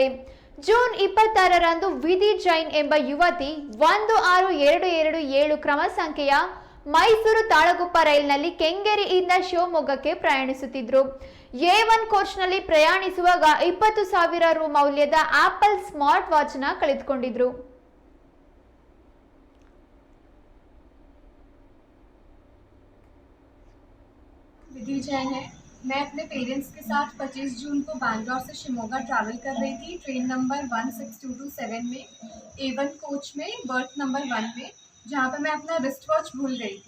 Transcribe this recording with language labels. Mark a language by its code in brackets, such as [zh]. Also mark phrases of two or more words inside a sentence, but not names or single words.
[kn] ಜೂನ್ 26ರಂದು ವಿಧಿ ಜೈನ್ ಎಂಬ ಯುವತಿ 16227 ಕ್ರಮ ಸಂಖ್ಯೆಯ ಮೈಸೂರು ತಾಳಗುಪ್ಪ ರೈಲಿನಲ್ಲಿ ಕೆಂಗೇರಿಯಿಂದ ಶಿವಮೊಗ್ಗಕ್ಕೆ ಪ್ರಯಾಣಿಸುತ್ತಿದ್ರು. A1 ಕೋಚ್ನಲ್ಲಿ ಪ್ರಯಾಣಿಸುವಾಗ 20,000 ರು ಮೌಲ್ಯದ [en] Apple smart watch [kn] ನ ಕಳೆದುಕೊಂಡಿದ್ರು. [hi] विधि जैन है। मैं अपने पेरेंट्स के साथ 25 जून को बैंगलोर से शिमोगा ट्रैवल कर रही थी ट्रेन नंबर 16227 में A1 कोच में बर्थ नंबर 1 में, जहाँ पे मैं अपना [en] wrist watch [hi] भूल गई थी।